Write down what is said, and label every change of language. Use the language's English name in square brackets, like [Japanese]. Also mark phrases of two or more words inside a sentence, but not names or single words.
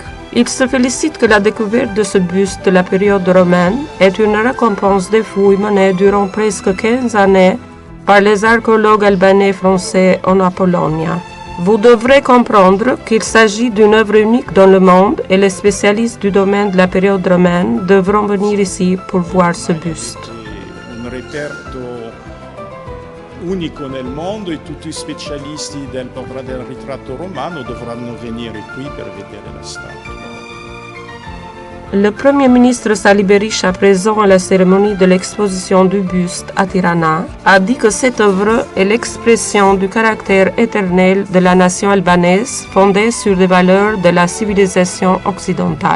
[French] Il se félicite que la découverte de ce buste de la période romaine est une récompense des fouilles menées durant presque 15 années par les archéologues albanais français en Apollonia. Vous devrez comprendre qu'il s'agit d'une œuvre unique dans le monde et les spécialistes du domaine de la période romaine devront venir ici pour voir ce buste. [Italian] Un reperto unico nel mondo e tutti i specialisti del ritratto romano dovranno venire qui per vedere la statua. [French] Le Premier ministre Sali Berisha, présent à la cérémonie de l'exposition du buste à Tirana, a dit que cette œuvre est l'expression du caractère éternel de la nation albanaise fondée sur des valeurs de la civilisation occidentale.